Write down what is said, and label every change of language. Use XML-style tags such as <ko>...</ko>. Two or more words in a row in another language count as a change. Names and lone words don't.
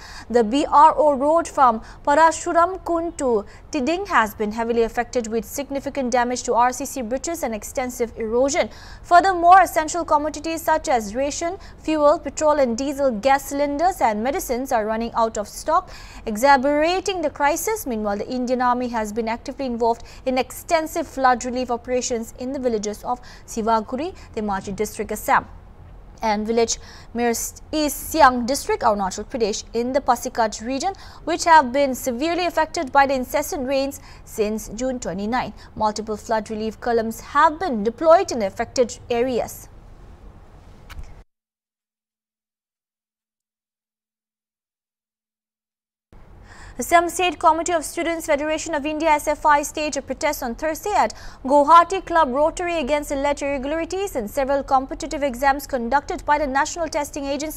<en>The BRO road from Parashuram Kund to Tiding has been heavily affected with significant damage to RCC bridges and extensive erosion. Furthermore, essential commodities such as ration, fuel, petrol and diesel gas cylinders and medicines are running out of stock, exacerbating the crisis. Meanwhile, the Indian Army has been actively involved in extensive flood relief operations in the villages of Sivaguri, Dhemaji district, Assam, and village East Siang district, Arunachal Pradesh, in the Pasikaj region, which have been severely affected by the incessant rains since June 29. Multiple flood relief columns have been deployed in the affected areas. Assam State Committee of Students Federation of India SFI staged a protest on Thursday at Guwahati Club Rotary against alleged irregularities in several competitive exams conducted by the National Testing Agency.</en>